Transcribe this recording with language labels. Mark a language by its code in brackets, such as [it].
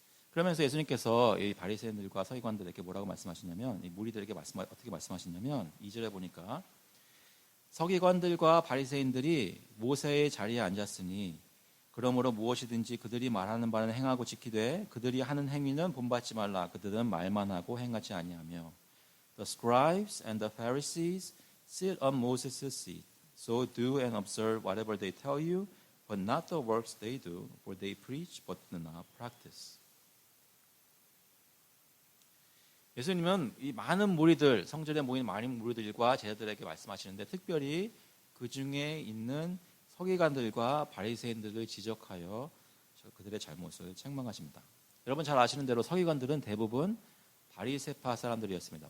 [ko] 그러면서 예수님께서 이 바리새인들과 서기관들에게 뭐라고 말씀하시냐면 이 무리들에게 어떻게 말씀하시냐면 2절에 보니까 서기관들과 바리새인들이 모세의 자리에 앉았으니 그러므로 무엇이든지 그들이 말하는 바는 행하고 지키되 그들이 하는 행위는 본받지 말라. 그들은 말만 하고 행하지 아니하며 [en] The scribes and the Pharisees sit on Moses' seat. So do and observe whatever they tell you, but not the works they do, for they preach but do not practice. [ko] 예수님은 이 많은 무리들, 성전에 모인 많은 무리들과 제자들에게 말씀하시는데 특별히 그 중에 있는 서기관들과 바리새인들을 지적하여 그들의 잘못을 책망하십니다. 여러분 잘 아시는 대로 서기관들은 대부분 바리새파 사람들이었습니다.